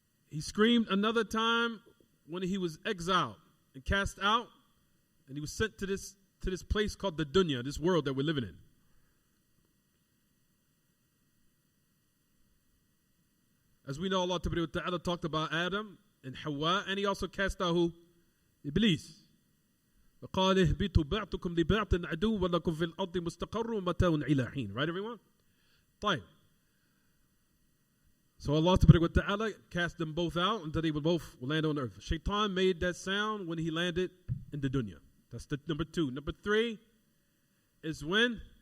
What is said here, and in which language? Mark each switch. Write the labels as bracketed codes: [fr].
[en] He screamed another time when he was exiled and cast out, and he was sent to this place called the dunya, this world that we're living in. As we know, Allah Ta'ala talked about Adam and Hawa, and he also cast out who? Iblis. [ar] فقال اهبطوا بعضكم لبعض عدو ولكم في الأرض مستقر ومتاع إلى حين. [en] Right, everyone? [ar] طيب. [en] So Allah Ta'ala cast them both out until they would both land on earth. Shaitan made that sound when he landed in the dunya. That's the number 2. Number 3 is when?